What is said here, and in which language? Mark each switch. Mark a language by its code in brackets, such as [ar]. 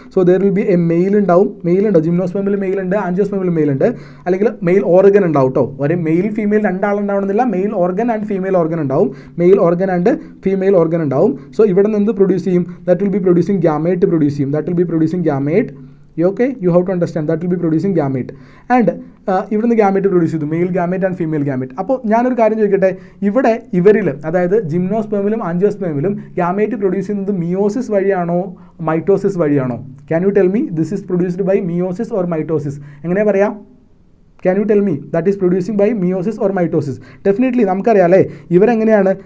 [en] so there will be a male [ml] ഉണ്ടാവും. ജിംനോസ്പെർമിൽ mail ഉണ്ട്, ആൻജിയോസ്പെർമിൽ mail ഉണ്ട്. അല്ലെങ്കിൽ മെയിൽ ഓർഗൻ ഉണ്ടാവും കേട്ടോ. ഒരു male female രണ്ടാളുണ്ടാവണമെന്നില്ല. [en] Male organ and female organ ഉണ്ടാവും. Male organ and female organ ഉണ്ടാവും. So [ml] ഇവിടെ നിന്ന് [en] Produce ചെയ്യും? That will be producing gamete produce ചെയ്യും. That will be producing gamete. Okay, you have to understand that will be producing gamete. [ml] And ഇവിടുന്ന് gamete produce ചെയ്തു, mail gamete and female gamete. അപ്പോൾ ഞാനൊരു കാര്യം ചോദിക്കട്ടെ, ഇവരിൽ അതായത് ജിംനോസ്പെർമിലും ആൻജിയോസ്പെർമിലും ഗ്യാമേറ്റ് പ്രൊഡ്യൂസ് ചെയ്യുന്നത് meiosis വഴിയാണോ mitosis വഴിയാണോ? [en] Can you tell me this is produced by meiosis or mitosis? [ml] എങ്ങനെ പറയാം? [en] Can you tell me that is producing by meiosis or mitosis? [ml] Definitely നമുക്കറിയാം അല്ലേ, ഇവരെങ്ങനെയാണ്?